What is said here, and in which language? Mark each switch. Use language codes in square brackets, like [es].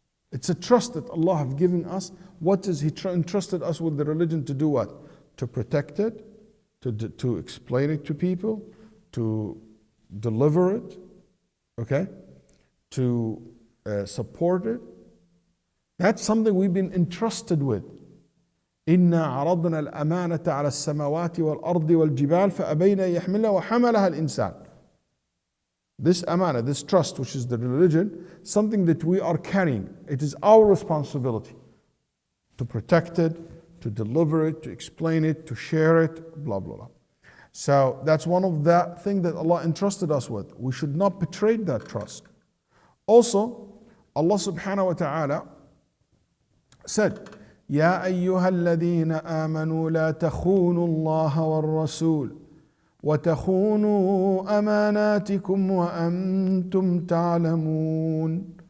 [en] It's a trust that Allah have given us. What is He entrusted us with the religion to do what? To protect it, to explain it to people, to deliver it, okay? To support it. That's something we've been entrusted with. [ar] إنا عرضنا الأمانة على السماوات والأرض والجبال فأبين أن يحملها وحملها الإنسان. [en] This amana, this trust, which is the religion, something that we are carrying. It is our responsibility to protect it, to deliver it, to explain it, to share it, blah, blah, blah. So that's one of the things that Allah entrusted us with. We should not betray that trust. Also, Allah subhanahu wa ta'ala said, [ar] يا أيها الذين آمنوا لا تخونوا الله والرسول وتخونوا أماناتكم وأنتم تعلمون.